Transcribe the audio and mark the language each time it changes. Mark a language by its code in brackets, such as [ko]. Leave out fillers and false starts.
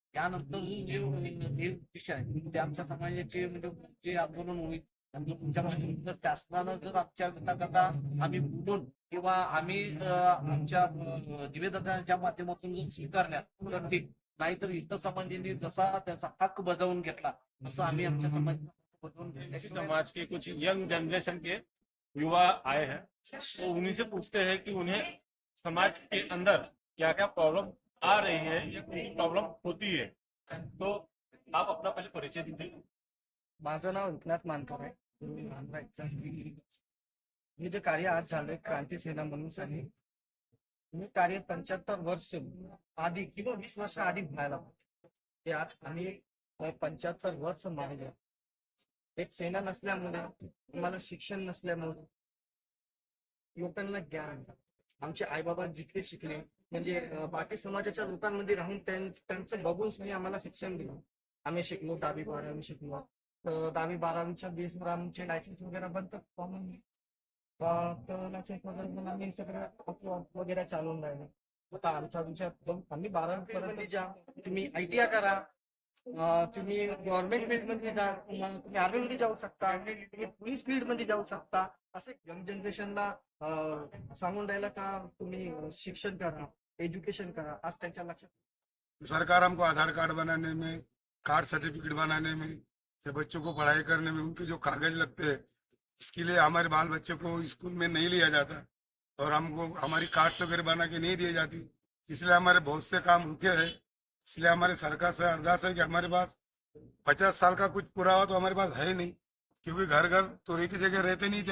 [mr] त्यानंतर जे विषय आहे ते आमच्या समाजाचे म्हणजे जे आंदोलन होईल, जर शासनानं जर आमच्या व्यथा आम्ही बोलून किंवा आम्ही आमच्या निवेदनाच्या माध्यमातून जर स्वीकारल्या तर ठीक, नाहीतर इतर समाजांनी जसा त्याचा हक्क बजावून घेतला तसं आम्ही आमच्या [hi] समाज के कुछ यंग जनरेशन के युवा आए हैं, तो उन्हीं से पूछते हैं कि उन्हें समाज के अंदर क्या क्या प्रॉब्लम आ रही है या कोई प्रॉब्लम होती है. तो आप अपना पहले परिचय दीजिए. [mr] माझं नाव एकनाथ मानकर आहे. हे जे कार्य आज झालंय क्रांती सेना म्हणून आहे, हे कार्य 75 वर्ष आधी किंवा 20 वर्ष आधी व्हायला पाहिजे. ते आज आम्ही 75 वर्ष मागले. एक सेना नसल्यामुळे, मला शिक्षण नसल्यामुळे, लोकांना ज्ञान, आमचे आई बाबा जितके शिकले म्हणजे बाकी समाजाच्या लोकांमध्ये राहून त्यांचं बघून सुद्धा आम्हाला शिक्षण दिलं. आम्ही शिकलो, 10वी 12वी शिकलो. 10वी 12वीच्या बेसवर आमचे लायसन्स वगैरे बनतात, कॉमन लायसन्स वगैरे आम्ही सगळं वगैरे चालवून राहिले. आता आमचा विचार आम्ही 12वी पर्यंत जा, तुम्ही ITI करा, तुम्ही गव्हर्नमेंट फील्ड मध्ये जा, तुम्ही आर्मी मध्ये जाऊ शकता, तुम्ही पोलीस फील्ड मध्ये जाऊ शकता. असे यंग जनरेशनला सांगून राहिला का तुम्ही शिक्षण करा, एजुकेशन करा. आज त्यांच्या लक्षात [hi] सरकार हमको आधार कार्ड बनाने में, कार्ड सर्टिफिकेट बनाने में, या बच्चों को पढ़ाई करने में उनके जो कागज लगते हैं, इसके लिए हमारे बाल बच्चे को स्कूल में नहीं लिया जाता और हमको हमारी कार्ड्स वगैरह बना के नहीं दी जाती. इसलिए हमारे बहुत से काम रुके हैं. इसलिए हमारे सरकार से अरदास है कि हमारे पास 50 साल का कुछ पुरावा तो हमारे पास है ही नहीं, क्योंकि घर घर तो एक ही जगह रहते नहीं थे.